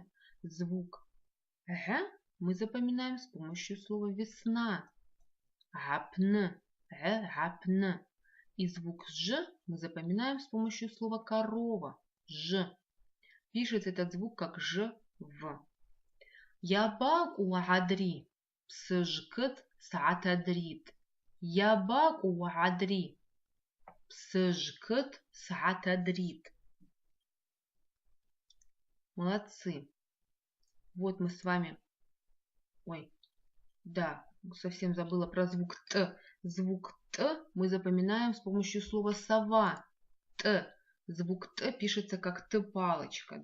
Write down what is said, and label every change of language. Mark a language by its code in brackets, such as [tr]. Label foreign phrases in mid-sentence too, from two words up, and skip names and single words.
[ru] Звук Г мы запоминаем с помощью слова весна. [abq] Гапн. Гапн. [ru] И звук Ж мы запоминаем с помощью слова корова. Ж. Пишется этот звук как Ж В. [abq] Ябак уадри. Псыжкт саатадрит. Ябак уадри. Псыжкт саатадрит. [ru] Молодцы. Вот мы с вами... Ой, да, совсем забыла про звук Т. Звук Т мы запоминаем с помощью слова сова. Т. Звук Т пишется как Т-палочка.